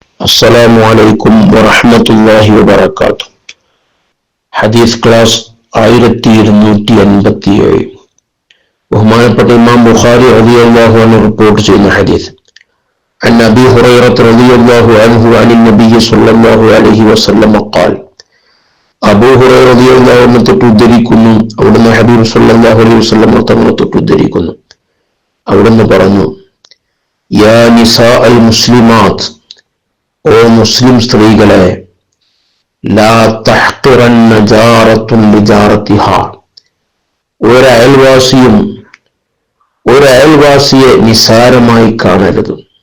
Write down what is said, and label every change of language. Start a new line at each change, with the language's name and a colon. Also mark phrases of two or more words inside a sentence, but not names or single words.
Arabic: السلام عليكم ورحمة الله وبركاته.
Malayalam: حديث ക്ലാസ് 1287. ബഹുമാനപ്പെട്ട ഇമാം ബുഖാരി
Arabic: رضي الله عنه
Malayalam: റിപ്പോർട്ട് ചെയ്യുന്ന ഹദീസ്.
Arabic: عن أبي هريرة رضي الله عنه عن النبي صلى الله عليه وسلم قال.
Malayalam: അബൂ ഹുറൈറ
Arabic: رضي الله عنه
Malayalam: തൊട്ടുദ്ധരിക്കുന്നു, അവിടുന്ന് ഹബീബ്
Arabic: صلى الله عليه وسلم
Malayalam: തങ്ങളെ തൊട്ടുദ്ധരിക്കുന്നു. അവിടുന്ന് പറഞ്ഞു,
Arabic: يا نساء المسلمات,
Malayalam: ഓ മുസ്ലിം സ്ത്രീകളെ,
Arabic: لا تحقرن جارة لجارتها,
Malayalam: ഒരയൽവാസിയെ നിസാരമായി കാണരുത്.